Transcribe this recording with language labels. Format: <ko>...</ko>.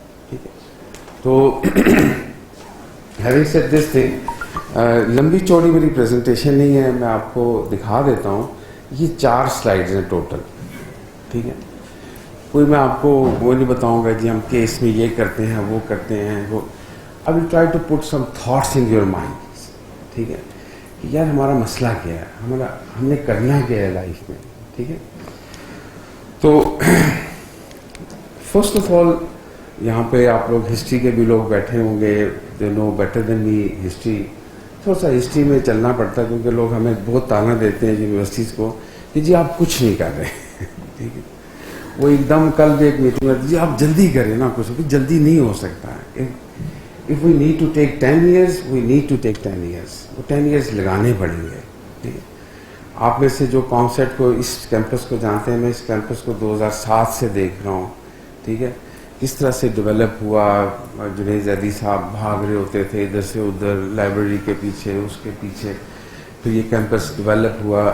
<ur>ٹھیک ہے, تو</ur> <en>having said this thing</en> <ur>لمبی چوڑی میری پریزنٹیشن نہیں ہے, میں آپ کو دکھا دیتا ہوں. یہ 4 سلائیڈز ہیں ٹوٹل. ٹھیک ہے, کوئی میں آپ کو وہ نہیں بتاؤں گا جی ہم کیس میں یہ کرتے ہیں وہ کرتے ہیں وہ.</ur> <en>I will try to put some thoughts in your mind.</en> <ur>ٹھیک ہے, کہ یار ہمارا مسئلہ کیا ہے, ہم نے کرنا کیا ہے لائف میں. ٹھیک ہے, تو فرسٹ آف آل یہاں پہ آپ لوگ ہسٹری کے بھی لوگ بیٹھے ہوں گے,</ur> <en>They know better than me history.</en> <ur>تھوڑا سا ہسٹری میں چلنا پڑتا ہے کیونکہ لوگ ہمیں بہت تانا دیتے ہیں یونیورسٹیز کو کہ جی آپ کچھ نہیں کر رہے. ٹھیک ہے, وہ ایک دم کل بھی ایک میٹنگ میں جی آپ جلدی کریں نا کچھ بھی جلدی نہیں ہو سکتا ہے.</ur> <en>If we need to take 10 years, we need to take 10 years.</en> <ur>وہ 10 years لگانے پڑیں گے. ٹھیک ہے. آپ میں سے جو کانسیپٹ کو اس کیمپس کو جانتے ہیں, میں اس کیمپس کو 2007 سے دیکھ رہا ہوں. ٹھیک ہے. کس طرح سے ڈیولپ ہوا. جنید زیدی صاحب بھاگ رہے ہوتے تھے ادھر سے ادھر, لائبریری کے پیچھے اس کے پیچھے, پھر یہ کیمپس ڈیولپ ہوا.</ur>